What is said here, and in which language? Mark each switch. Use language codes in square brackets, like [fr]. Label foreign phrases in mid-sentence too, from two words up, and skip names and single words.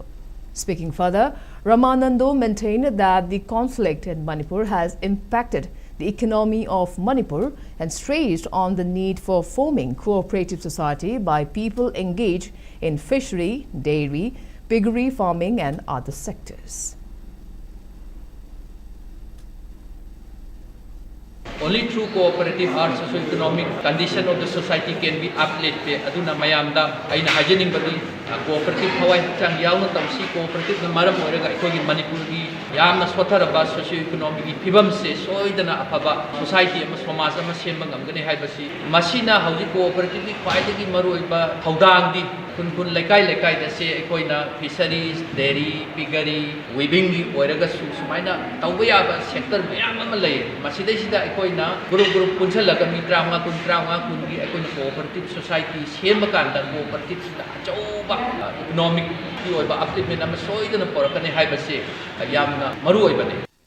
[en] Speaking further, Ramanando maintained that the conflict in Manipur has impacted the economy of Manipur and stressed on the need for forming cooperative society by people engaged in fishery, dairy, piggery farming and other sectors. Only through cooperative our socio-economic condition of the society can be uplifted. [mni] Aduna mayamda aina hajening badi cooperative hawai chang yauna tamsi cooperative na maram oiraga ikogi Manipuri yamna swataraba socio-economic phibam se soidana afaba society ama samaj ama semba ngamgani haibasi masina hauji cooperative ki khwaidagi maruiba haudangdi kun laikai da se ikoina [en] fisheries, dairy, piggery, weaving [mni] gi oiraga sumaina tawba yaba sector mayam ama lay masida sida ikoina group punsalaga mi drama kun gi ikoina [en] cooperative society [mni] semba kanda cooperative sida chauba economic ki oiba upliftment ama soidana porakani haibasi yamna maru oibane.